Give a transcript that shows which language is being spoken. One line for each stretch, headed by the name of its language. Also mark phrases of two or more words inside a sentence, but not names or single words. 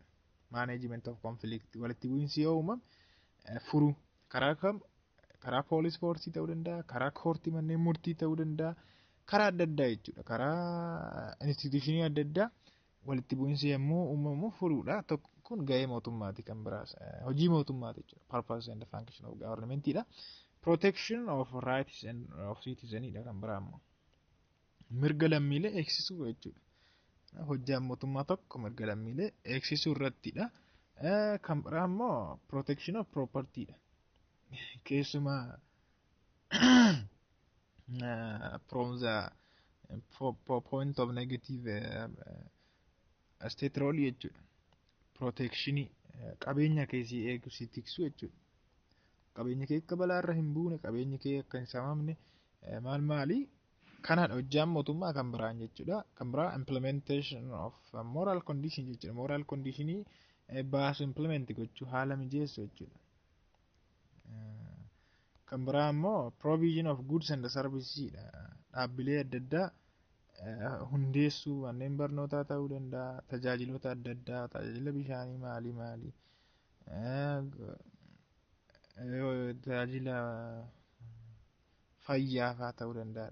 English: Management of conflict
Oromo: walitti bu'iinsi yoo uumame furuu karaa kam karaa
English: police force
Oromo: ta'uu danda'a, karaa koortii manneen murtii ta'uu danda'a, karaa adda addaa jechuudha. Karaa institutionii adda addaa walitti bu'iinsi yommuu uumamu furuudha. Tokko kun gahee mootummaati kan biraas hojii mootummaati jechuudha.
English: Purpose and function of government dha. Protection of rights and of citizens
Oromo: dha kan biraa immoo mirga lammiilee eegsisuu jechuudha. Hojjaan mootummaa tokko mirga lammiilee eegsisuu irrattidha. Kan biraa immoo
English: protection of property
Oromo: dha. Keessumaa
English: from the point of negative state role
Oromo: jechuudha. Protection qabeenya keessii eeguu tiksu jechuudha. Qabeenya kee akka balaarra hin buune, qabeenya kee akka hin saamamne maali kanadha hojjaan mootummaa kan biraan jechuudha. Kan biraa
English: implementation of moral condition
Oromo: jechuudha.
English: Moral conditionii
Oromo: baasu implement gochuu haala mijeessu jechuudha. Kan biraa immoo
English: provision of goods and services
Oromo: dha. Dhaabbilee adda addaa hundeessuu manneen barnootaa ta'uu danda'a. Tajaajiloota adda addaa tajaajila bishaanii maali tajaajila fayyaa fa'aa ta'uu danda'a.